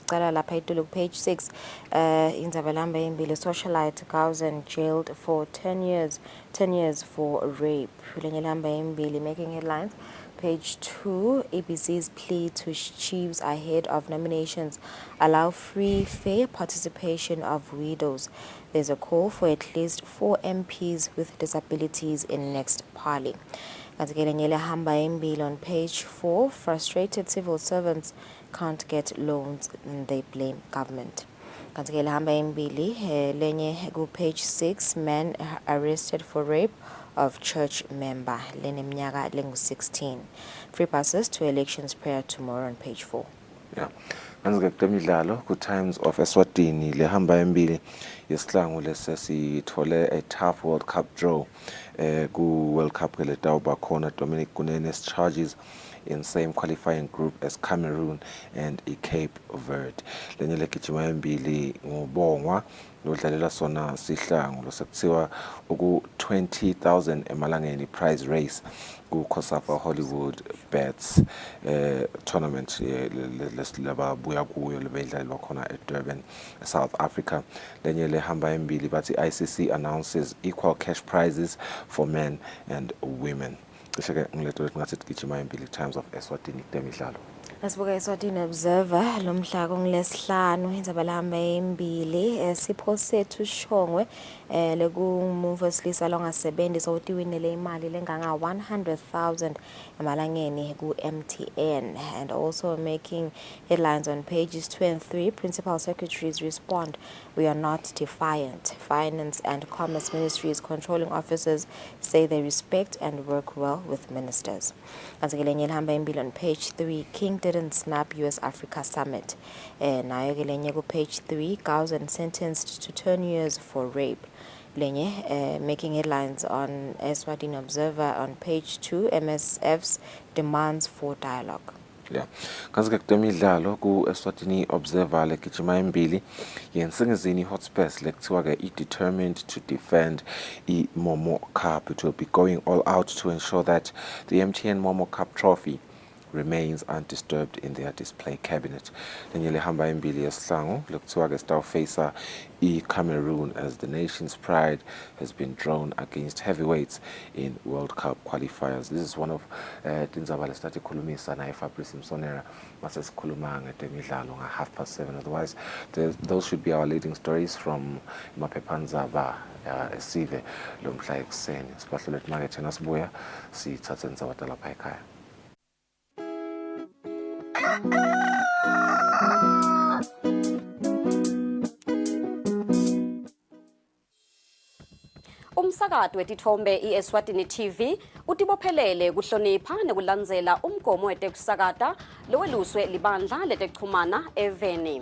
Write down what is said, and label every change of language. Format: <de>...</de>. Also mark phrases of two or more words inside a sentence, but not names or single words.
<ss>Sicala lapha eTulu page 6. Indzaba imbili,</ss> <en>socialite Gauzen jailed for 10 years for rape.</en> <ss>Lenye imbili</ss> <en>making headlines. Page 2, ABC's plea to chiefs ahead of nominations allow free, fair participation of widows. There's a call for at least 4 MPs with disabilities in next parley.</en> <ss>Kanti ke lenye lehamba embili</ss> <en>on page 4, frustrated civil servants can't get loans and they blame government.</en> <ss>Kanti ke lehamba embili lenye ku</ss> <en>page 6, man arrested for rape of church member</en> <ss>leneminyaka lengu-16.</ss> <en>Free passes to elections prayer tomorrow on page 4. Yeah.</en> <ss>Kanzi-ke kutemidlalo ku-Times of Eswatini lehamba embili yesihlangu lesesithole</ss> <en>a tough World Cup draw</en> <ss>ku-World Cup ke letawuba khona</ss> <en>Dominic Kunene's charges in same qualifying group as Cameroon and Cape Verde.</en> <ss>Lenye legijima embili ngubongwa lodlalela sona sihlangu losekuthiwa uku-20,000 emalangeni</ss> <en>prize race</en> <ss>ku-Kosafa Hollywood Bets tournament lesilababuya kuyo lebedlalelwa khona eDurban, South Africa. Lenye lehamba embili bathi</ss> <en>ICC announces equal cash prizes for men and women.</en> <ss>Cishe-ke ngileto ngathi sigijima embili Times of Eswatini kutemidlalo. Nasibuka Eswatini Observer lomhla kungolesihlanu indzaba lehamba embili sipho sethu Shongwe lekumuva wesilisa longasebenzi sowutiwinele imali lenganga 100,000 emalangeni ku MTN,</ss> <en>and also making headlines on pages 2 and 3. Principal secretaries respond, "We are not defiant." Finance and Commerce Ministries controlling officers say they respect and work well with ministers.</en> <ss>Kanti-ke lehamba embili</ss> <en>on page 3, King didn't snap US Africa Summit.</en> <ss>Nayo ke lenye ku</ss> <en>page 3, Gauzen sentenced to 10 years for rape. Lenye making headlines on Eswatini Observer on page 2, MSF's demands for dialogue. Yeah.</en> <ss>Kanzi-ke kutemidlalo ku-Eswatini Observer legijima embili yensingizini Hotspurs lekuthiwa-ke</ss> <en>determined to defend</en> <ss>i-Momo Cup.</ss> <en>It will be going all out to ensure that the MTN Momo Cup trophy remains undisturbed in their display cabinet.</en> <ss>Lenye lehamba embili yesihlangu lekuthiwa-ke sitawufacea i-Cameroon</ss> <en>as the nation's pride has been drawn against heavyweights in World Cup qualifiers. This is one of</en> <ss>tindzaba lesithathe ikhulumisa naye Fabrice Msonera mase sikhuluma ngetemidlalo nga 7:30.</ss> <en>Otherwise those should be our leading stories from</en> <ss>maphephandaba esive lomhla ekuseni. Sibahlule make thina sibuya sithathe indzaba talapha ekhaya. Umsakazo wetithombe iEswatini TV utibophelele kuhlonipha nekulandzela umgomo wetekusakata loweluswe libandla letekuchumana eVeni.</ss>